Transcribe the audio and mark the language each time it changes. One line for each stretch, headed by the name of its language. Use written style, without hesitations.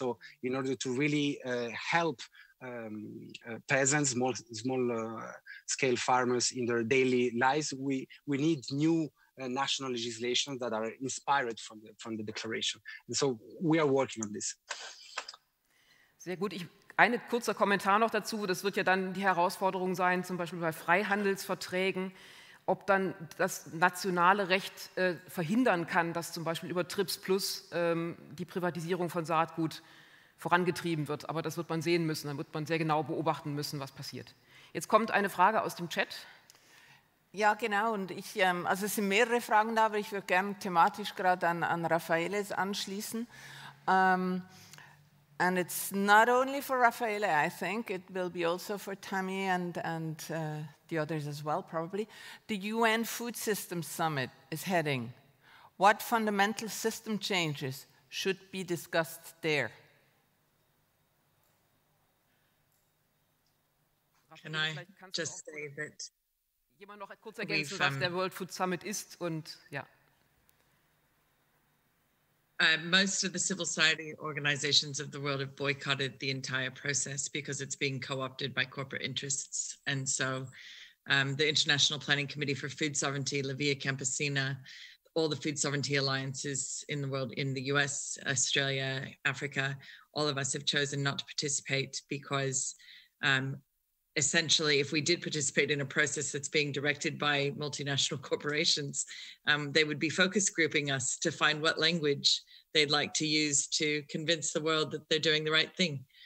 English: So in order to really help peasants, small scale farmers in their daily lives, we need new national legislation that are inspired from the declaration. And so we are working on this.
German: Sehr gut. Ein kurzer Kommentar noch dazu. Das wird ja dann die Herausforderung sein, zum Beispiel bei Freihandelsverträgen, ob dann das nationale Recht verhindern kann, dass zum Beispiel über TRIPS Plus die Privatisierung von Saatgut vorangetrieben wird. Aber das wird man sehen müssen. Dann wird man sehr genau beobachten müssen, was passiert. Jetzt kommt eine Frage aus dem Chat. Ja, genau. Und also es sind mehrere Fragen da, aber ich würde gerne thematisch gerade an Raffaele anschließen.
English: And it's not only for Raffaele, I think. It will be also for Tammi and the others as well, probably. The UN Food Systems Summit is heading. What fundamental system changes should be discussed there? Can I just say that
German: jemand noch kurz ergänzen, was der World Food Summit ist und ja.
English: Most of the civil society organizations of the world have boycotted the entire process because it's being co-opted by corporate interests. And so the International Planning Committee for Food Sovereignty, La Via Campesina, all the food sovereignty alliances in the world, in the US, Australia, Africa, all of us have chosen not to participate because essentially, if we did participate in a process that's being directed by multinational corporations, they would be focus grouping us to find what language they'd like to use to convince the world that they're doing the right thing.